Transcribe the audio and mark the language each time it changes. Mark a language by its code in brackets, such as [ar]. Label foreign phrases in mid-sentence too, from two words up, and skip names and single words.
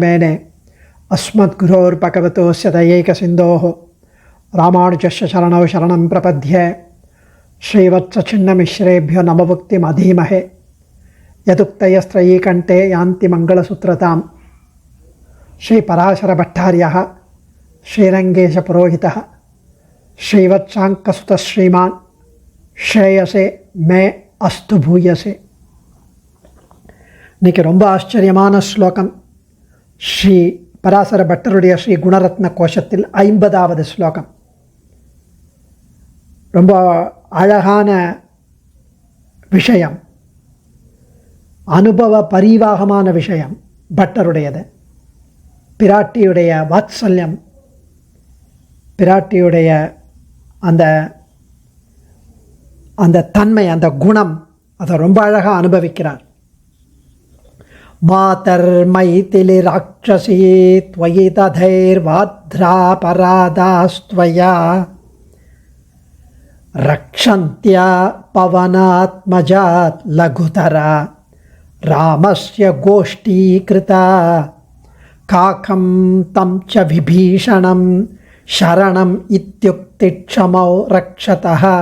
[sa] मेने अस्मद्गुरोर्भगवतोस्य दयैकसिन्धोः रामानुजस्य शरणौ शरणं प्रपद्ये श्रीवत्सचिन्नमिश्रेभ्यो नमभुक्तिमधीमहे यदुक्तयस्त्रयीकण्ठे यान्ति मङ्गलसूत्रतां श्रीपराशरभट्टार्यः श्रीरङ्गेशपुरोहितः श्रीवत्साङ्कसुतः श्रीमान् श्रेयसे मे अस्तु भूयसे। [ta] இன்னைக்கு ரொம்ப ஆச்சரியமான ஸ்லோகம். ஸ்ரீ பராசர பட்டருடைய ஸ்ரீ குணரத்ன கோஷத்தில் 50வது ஸ்லோகம். ரொம்ப அழகான விஷயம், அனுபவ பரிவாகமான விஷயம் பட்டருடையது. பிராட்டியுடைய வாத்சல்யம், பிராட்டியுடைய அந்த தன்மை, அந்த குணம், அதை ரொம்ப அழகாக அனுபவிக்கிறார். [sa] मातर्मैथिली राक्षसी त्वयि तथैर्वाध्रापराधास्त्वया रक्षन्त्या पवनात्मजात् लघुतरा रामस्य गोष्ठीकृता काकं तं च विभीषणं शरणम् इत्युक्तिक्षमौ रक्षतः